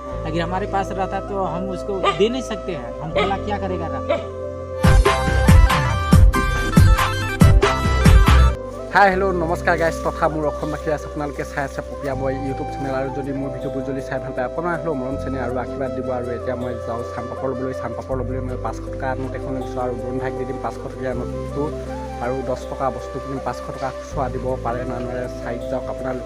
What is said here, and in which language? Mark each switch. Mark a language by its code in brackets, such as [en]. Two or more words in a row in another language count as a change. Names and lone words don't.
[hi] अगर हमारे पास रहता तो हम उसको दे नहीं सकते हैं। हम बोला क्या करेगा रख। [en] hi hello [as] नमस्कार गाइस तथा मोर অসমবাসী আছে আপোনালোকে চাই আছে পপিয়া বয় [en] YouTube channel [as] আৰু যদি মোৰ ভিডিঅ'বোৰ যদি চাই ভাল পায় আপোনাৰ হ'লেও মৰম চেনেল আৰু আশীৰ্বাদ দিব। আৰু এতিয়া মই যাওঁ চানপাপৰ ল'বলৈ মই 500 টকা নোট এখন লৈছোঁ আৰু বৰুণ ভাইক দি দিম 500 টকীয়া নোটটো আৰু 10 টকা বস্তু কিনিম 500 টকা খুচুৰা দিব পাৰে না নোৱাৰে চাই যাওক আপোনালোকে।